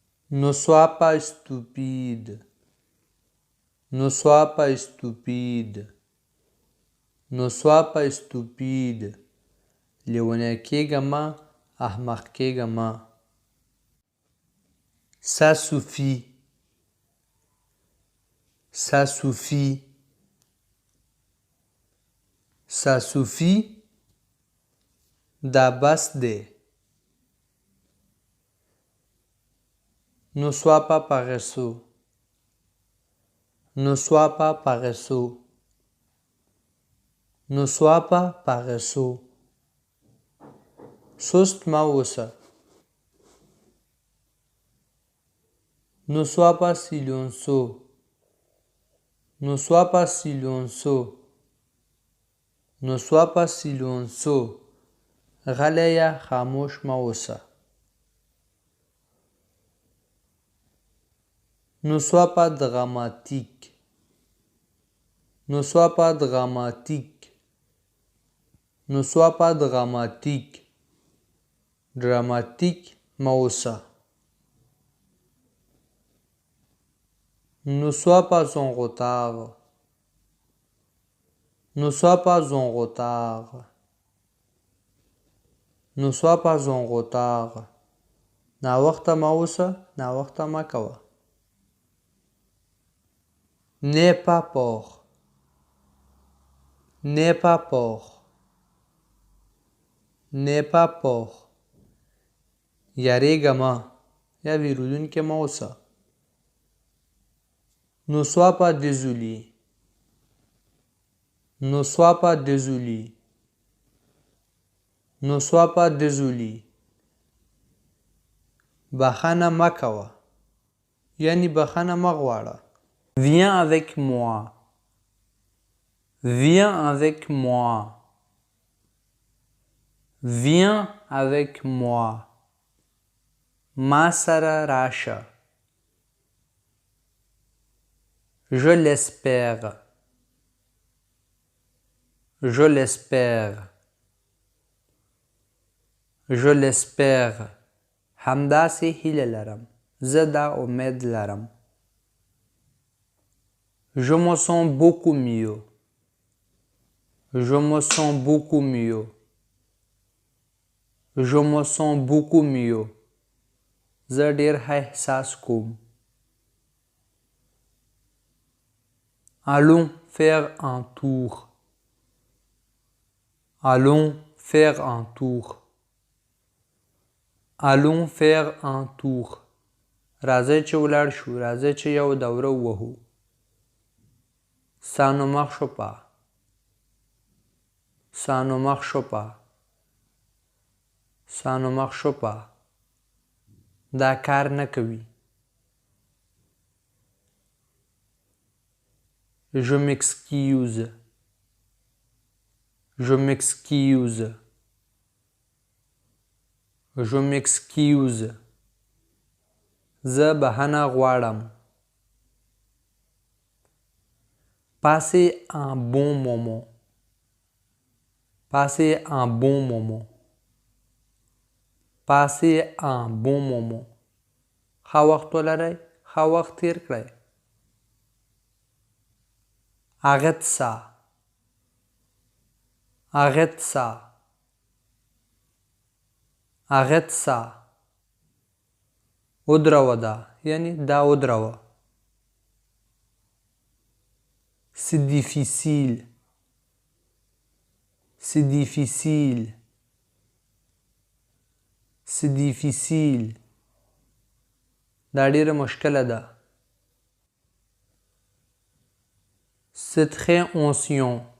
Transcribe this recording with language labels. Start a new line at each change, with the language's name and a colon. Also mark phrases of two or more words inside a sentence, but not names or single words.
French: Ne sois pas stupide. Ne sois pas stupide. Ne sois pas stupide.
Pashto: لیونی کېږه مه، احمق کېږه مه.
French: Ça suffit. Ça suffit. Ça suffit.
Pashto: دا بس دی.
French: Ne sois pas paresseux. Ne sois pas paresseux. Ne sois pas paresseux.
Pashto: سست مه اوسه.
French: Ne sois pas silencieux. Ne sois pas silencieux. Ne sois pas silencieux.
Pashto: غلی یا خاموش مه اوسه.
French: Ne sois pas dramatique. Ne sois pas dramatique. Ne sois pas dramatique.
Pashto: Dramatique مه اوسه.
French: Ne sois pas en retard. Ne sois pas en retard. Ne sois pas en retard.
Pashto: ناوخته مه اوسه، ناوخته مه کوه.
French: N'aie pas peur. N'aie pas peur. N'aie pas peur.
Pashto: یریږه مه یا ویرودونکی مه اوسه.
French: Ne sois pas désolé. Ne sois pas désolé. Ne sois pas désolé.
Pashto: بخښنه مه کوه یعنی بخښنه مه غواړه.
French: Viens avec moi. Viens avec moi. Viens avec moi.
Pashto: ما سره راشه.
French: Je l'espère. Je l'espère. Je l'espère.
Pashto: همداسې هیله لرم. زه دا امید لرم.
French: Je me sens beaucoup mieux. Je me sens beaucoup mieux. Je me sens beaucoup mieux.
Pashto: زه ډیر ښه احساس کوم.
French: Allons faire un tour. Allons faire un tour. Allons faire un tour.
Pashto: راځئ چې ولاړ شو. راځئ چې یو دوره ووهو.
French: Ça ne marche pas. Ça ne marche pas. Ça ne marche pas.
Pashto: دا کار نه کوي.
French: Je m'excuse. Je m'excuse. Je m'excuse.
Pashto: زه بخښنه غواړم.
French: Passez un bon moment. Passez un bon moment. Passez un bon moment.
Pashto: ښه وخت ولرئ. ښه وخت تیر کړئ.
French: Arrête ça. Arrête ça. Arrête ça.
Pashto: ودروه دا یعنی دا ودروه.
French: C'est difficile. C'est difficile. C'est difficile.
Pashto: دا ډیره مشکله ده.
French: C'est très ancien.